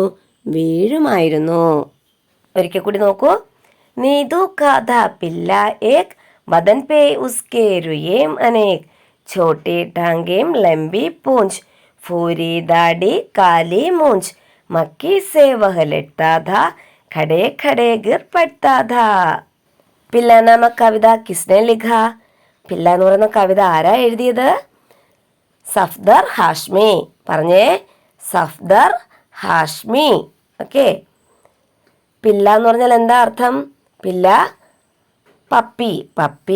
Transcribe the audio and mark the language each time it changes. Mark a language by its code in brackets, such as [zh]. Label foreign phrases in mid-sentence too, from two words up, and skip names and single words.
[ml] വീഴുമായിരുന്നു. ഒരിക്കൽ കൂടി നോക്കൂ. [hi] नीतू का था पिल्ला एक, बदन पे उसके रोयें अनेक, छोटी टाँगें लंबी पूँछ, भूरी दाढ़ी काली मूँछ, मक्खी से वह लड़ता था, खड़े खड़े गिर पड़ता था. पिल्ला नाम कविता किसने लिखा? [ml] പില്ല എന്ന് പറയുന്ന കവിത ആരാ എഴുതിയത്? സഫ്ദർ ഹാഷ്മി. പറഞ്ഞേ, സഫ്ദർ ഹാഷ്മി. ഓക്കെ. പില്ല എന്ന് പറഞ്ഞാൽ എന്താ അർത്ഥം? പില്ല പപ്പി, പപ്പി.